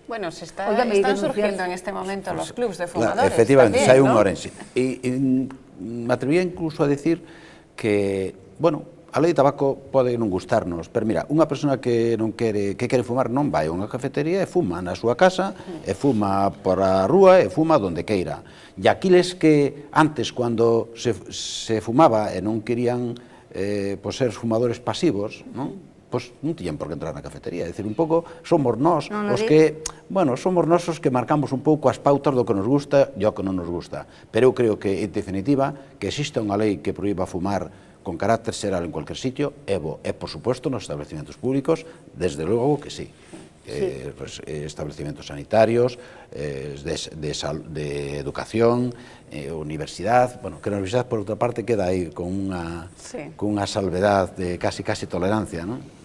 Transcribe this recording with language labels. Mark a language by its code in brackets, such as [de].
[es] Bueno, están surgiendo en este momento los clubs de fumadores. [gl] Efectivamente, hai un Orense. E me atrevía incluso a decir que, bueno, a lei de tabaco pode non gustarnos, pero mira, unha persona que non quere fumar non vai a unha cafetería e fuma na súa casa, e fuma por a rúa, e fuma donde queira. E aquiles que antes, cando se fumaba e non querían ser fumadores pasivos, non? Pois non tiñan por que entrar na cafetería. É dicir, un pouco somos nós os que, bueno, somos nós os que marcamos un pouco as pautas do que nos gusta e o que non nos gusta. Pero eu creo que, en definitiva, que existe unha lei que proíba fumar con carácter xeral en cualquier sitio, é bo. E, por suposto, nos establecimentos públicos, desde logo que sí. [es] Establecimientos sanitarios, de educación, universidad, bueno, que la universidad, [gl] por outra parte, queda aí con unha [es] salvedad de casi tolerancia, ¿no?